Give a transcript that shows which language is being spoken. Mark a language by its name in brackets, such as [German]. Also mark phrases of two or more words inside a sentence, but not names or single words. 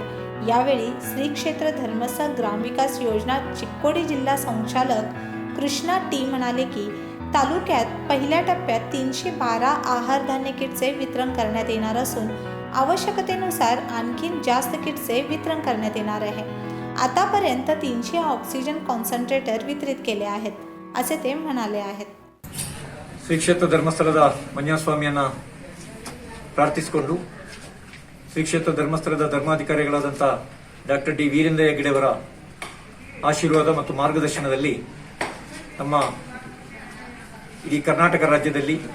[Marathi] यावेळी श्री क्षेत्र धर्मस्थळ ग्रामविकास योजना चिक्कोडी जिल्हा संचालक कृष्णा टी म्हणाले की तालुक्यात पहिल्या टप्प्यात 312 आहार धान्य किटचे वितरण करण्यात येणार असून आवश्यकतेनुसार आणखीन जास्त किटचे वितरण करण्यात येणार आहे. आतापर्यंत 300 [English] oxygen concentrator [Marathi] वितरित केले आहेत असे ते म्हणाले आहेत. [Kannada] ಶ್ರೀ ಕ್ಷೇತ್ರ ಧರ್ಮಸ್ಥಳದ ಮಂಜುನಾಥಸ್ವಾಮಿಯನ್ನು ಪ್ರಾರ್ಥಿಸಿಕೊಂಡು ಶ್ರೀ ಕ್ಷೇತ್ರ ಧರ್ಮಸ್ಥಳದ ಧರ್ಮಾಧಿಕಾರಿಗಳಾದಂಥ ಡಾಕ್ಟರ್ ಡಿ ವೀರೇಂದ್ರ ಹೆಗ್ಗಡೆಯವರ ಆಶೀರ್ವಾದ ಮತ್ತು ಮಾರ್ಗದರ್ಶನದಲ್ಲಿ ನಮ್ಮ ಇಡೀ ಕರ್ನಾಟಕ ರಾಜ್ಯದಲ್ಲಿ